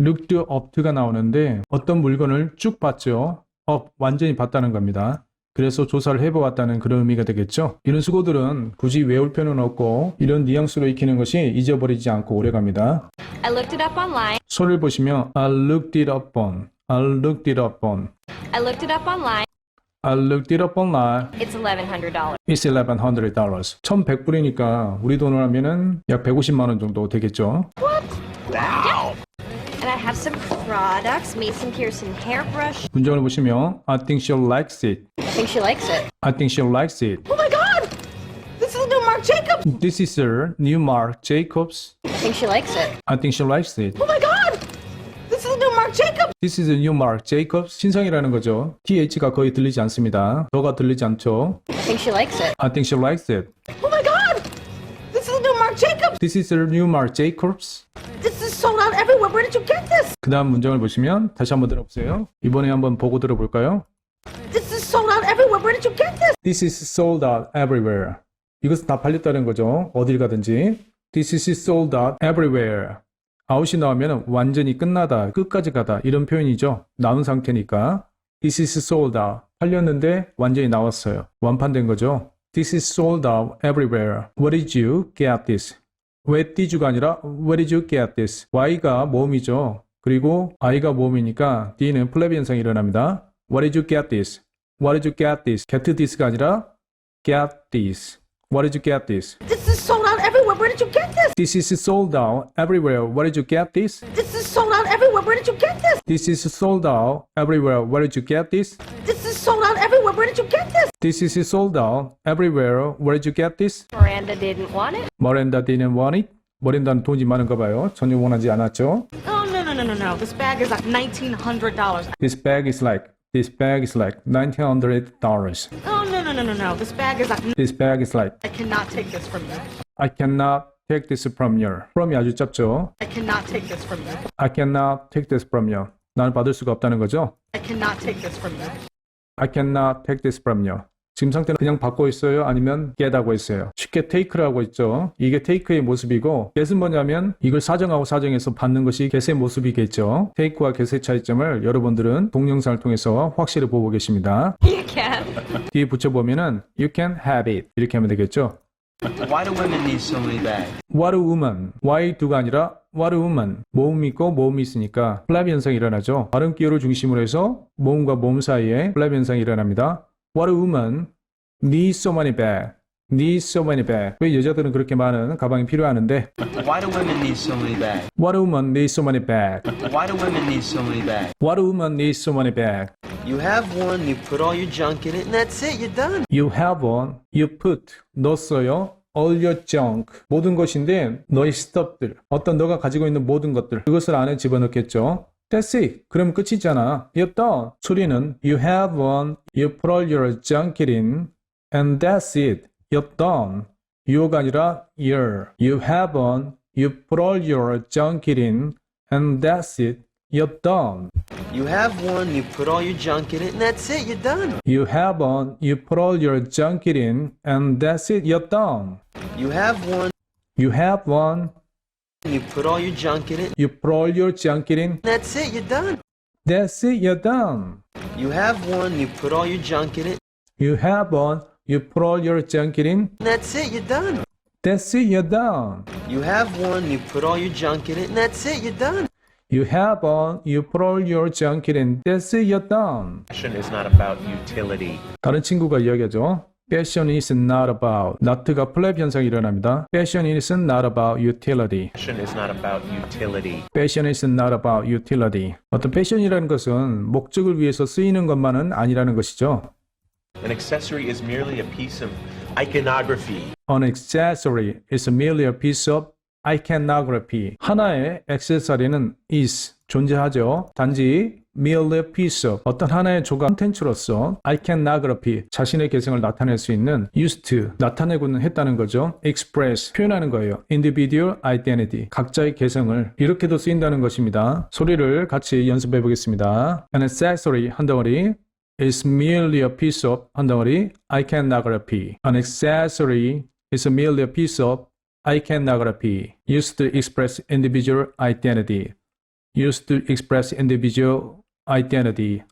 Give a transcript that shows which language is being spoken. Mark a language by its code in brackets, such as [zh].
[en] Looked up [ko] 가 나오는데 어떤 물건을 쭉 봤죠. 완전히 봤다는 겁니다. 그래서 조사를 해보았다는 그런 의미가 되겠죠. 이런 수고들은 굳이 외울 필요는 없고 이런 뉘앙스로 익히는 것이 잊어버리지 않고 오래갑니다. [en] I looked it up online. [ko] 소리를 보시면 [en] I looked it up on. I looked it up on. I looked it up online. I looked it up online. It's $1,100. It's $1,100. [ko] 1,100불이니까 우리 돈으로 하면은 약 150만 원 정도 되겠죠. [en] And I have some products. Mason Pearson hairbrush. [ko] 문장을 보시면 [en] I think she likes it. I think she likes it. I think she likes it. Oh my God! This is the new Marc Jacobs! This is her new Marc Jacobs. I think she likes it. I think she likes it. Oh my God! This is the new Marc Jacobs! This is a new Marc Jacobs. [ko] 신상이라는 거죠. TH가 거의 들리지 않습니다. 더가 들리지 않죠. [en] I think she likes it. I think she likes it. Oh my God! This is the new Marc Jacobs! This is her new Marc Jacobs. This is sold out everywhere. Where did you get this? [ko] 그 다음 문장을 보시면 다시 한번 들어보세요. 이번에 한번 보고 들어볼까요? [en] This is sold out everywhere. Where did you get this? This is sold out everywhere. [ko] 이것은 다 팔렸다는 거죠. 어딜 가든지. [en] This is sold out everywhere. [ko] out이 나오면 완전히 끝나다, 끝까지 가다 이런 표현이죠. 나온 상태니까. [en] This is sold out. [ko] 팔렸는데 완전히 나왔어요. 완판된 거죠. [en] This is sold out everywhere. Where did you get this? Where did you가 아니라 Where did you get this? [ko] Y가 모음이죠. 그리고 I가 모음이니까 D는 플랩 현상이 일어납니다. [en] Where did you get this? Where did you get this? Get this가 아니라 Get this. Where did you get this? This is sold out everywhere. Where did you get this? This is sold out everywhere. Where did you get this? This is sold out everywhere. Where did you get this? This is sold out everywhere. Where did you get this? This is sold out everywhere. Where did you get this? This is sold out everywhere. Where did you get this? Miranda didn't want it. Miranda didn't want it. [ko] 머린다는 돈이 많은가 봐요. 전혀 원하지 않았죠. [en] Oh, no. This bag is like $1,900. This bag is like $1,900. Oh, no. This bag is like, This bag is like I cannot take this from you. I cannot take this from you. [ko] from이 아주 짧죠. [en] I cannot take this from you. I cannot take this from you. [ko] 나는 받을 수가 없다는 거죠. [en] I cannot take this from you. I cannot take this from you. [ko] 지금 상태는 그냥 받고 있어요? 아니면 get하고 있어요? 쉽게 take를 하고 있죠. 이게 take의 모습이고 get은 뭐냐면 이걸 사정하고 사정해서 받는 것이 get의 모습이겠죠. take와 get의 차이점을 여러분들은 동영상을 통해서 확실히 보고 계십니다. [en] You can. [ko] 뒤에 붙여보면은 [en] you can have it [ko] 이렇게 하면 되겠죠. [en] Why do women need so many bags? What a woman. Why do가 아니라 what a woman. [ko] 모음이 있고 모음이 있으니까 플랩 현상이 일어나죠. 발음 기호를 중심으로 해서 모음과 모음 사이에 플랩 현상이 일어납니다. [en] What a woman needs so many bags. Needs so many bags. [ko] 왜 여자들은 그렇게 많은 가방이 필요하는데 [en] Why do women need so many bags? What a woman needs so many bags. Why do women need so many bags? What a woman needs so many bags. You have one, you put all your junk in it, and that's it, you're done. You have one. You put. [ko] 넣었어요. [en] All your junk. [ko] 모든 것인데 너의 stuff들. 어떤 너가 가지고 있는 모든 것들. 그것을 안에 집어넣겠죠. [en] That's it. [ko] 그럼 끝이잖아. [en] You're done. [ko] 소리는 [en] You have one. You put all your junk in. And that's it. You're done. You가 아니라 you're. You have one. You put all your junk in. And that's it. You're done. You have one, you put all your junk in it, and that's it, you're done. You have one. You put all your junk in. And that's it. You're done. You have one, You have one. you put all your junk in it, You put all your junk in. and that's it, you're done. That's it, you're done. You have one, you put all your junk in it. You have one, you put all your junk in. And that's it, you're done. That's it, you're done. You have one, you put all your junk in it. And that's it, you're done. You have one, you put all your junk in. That's it, you're done. Fashion is not about utility. [ko] 다른 친구가 이야기하죠. [en] Fashion is not about. [ko] not가 플랩 현상이 일어납니다. [en] Fashion is not about utility. Fashion is not about utility. Fashion is not about utility. [ko] 어떤 패션이라는 것은 목적을 위해서 쓰이는 것만은 아니라는 것이죠. [en] An accessory is merely a piece of iconography. An accessory is merely a piece of iconography. [ko] 하나의 액세서리는 is, 존재하죠. 단지 [en] merely a piece of, [ko] 어떤 하나의 조각 콘텐츠로서 iconography, 자신의 개성을 나타낼 수 있는 used to, 나타내고는 했다는 거죠. express, 표현하는 거예요. [en] individual identity, [ko] 각자의 개성을 이렇게도 쓰인다는 것입니다. 소리를 같이 연습해 보겠습니다. [en] An accessory, [ko] 한 덩어리, [en] is merely a piece of, [ko] 한 덩어리, [en] iconography. An accessory is merely a piece of iconography used to express individual identity. Used to express individual identity.